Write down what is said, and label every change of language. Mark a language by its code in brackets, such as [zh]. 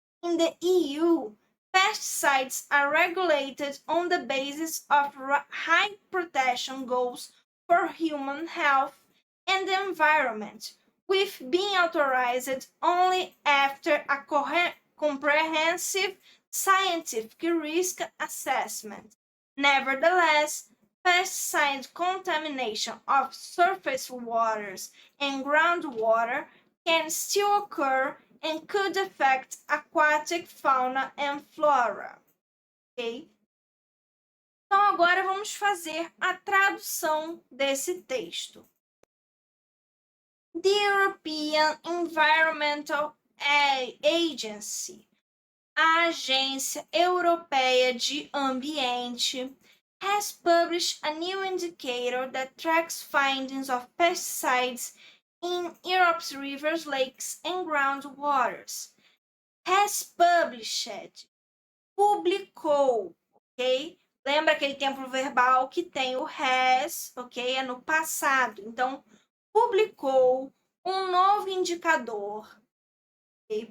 [en] In the EU, pesticides are regulated on the basis of high protection goals for human health and the environment, with being authorized only after a comprehensive scientific risk assessment. Nevertheless, pesticide contamination of surface waters and groundwater can still occur and could affect aquatic fauna and flora. Ok? [pt] Então, agora vamos fazer a tradução desse texto. [en] The European Environmental Agency, [pt] a Agência Europeia de Ambiente, [en] has published a new indicator that tracks findings of pesticides in Europe's rivers, lakes, and groundwaters. Has published, [pt] publicou, [en] ok? [pt] Lembra aquele tempo verbal que tem o has, ok? É no passado. Então, publicou um novo indicador, okay?